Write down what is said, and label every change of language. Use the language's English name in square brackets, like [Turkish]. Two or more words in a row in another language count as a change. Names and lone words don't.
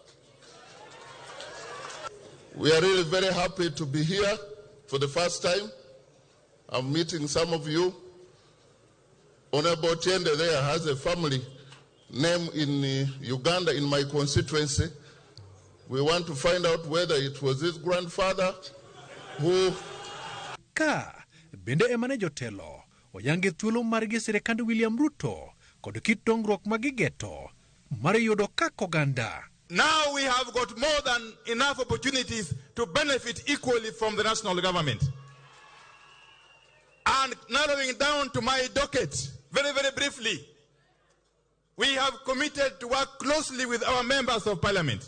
[English] We are really very happy to be here for the first time. I'm meeting some of you. Honorable Otiende there has a family name in Uganda in my constituency. We want to find out whether it was his grandfather who... [Luo (Kenya and Tanzania)] Ka bende emane jotelo oyange thuolo margi sirikand William Ruto kod kit dongruok magigeto mar yudo kaka oganda. [English] Now we have got more than enough opportunities to benefit equally from the national government. And narrowing down to my docket, very, very briefly, we have committed to work closely with our members of parliament.